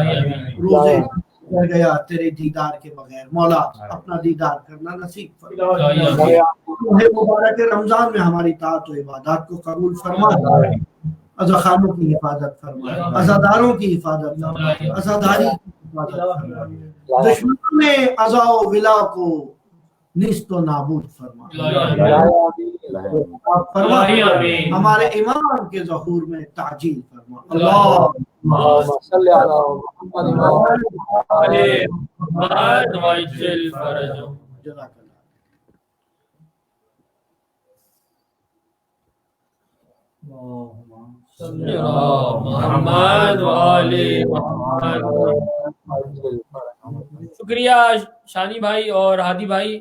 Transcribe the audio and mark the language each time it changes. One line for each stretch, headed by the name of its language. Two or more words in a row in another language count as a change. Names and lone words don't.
Urdu: روزے رہ گیا تیرے دیدار کے بغیر، مولا اپنا دیدار کرنا نصیب فرما۔ مبارک رمضان میں ہماری طاعت و عبادات کو قبول فرما، عزاخانوں کی حفاظت فرما، عزاداروں کی حفاظت فرما، عزاداری کی حفاظت فرما، دشمنوں میں عزا و ولا کو نیست و نابود فرما، فرما ہمارے امام کے ظہور میں تعجیل فرما۔
Arabic: اللہم صلی علی محمد وعجل فرجهم۔ جزاک اللہ۔ محمد وآل محمد۔
Urdu: شکریہ شانی بھائی اور ہادی بھائی،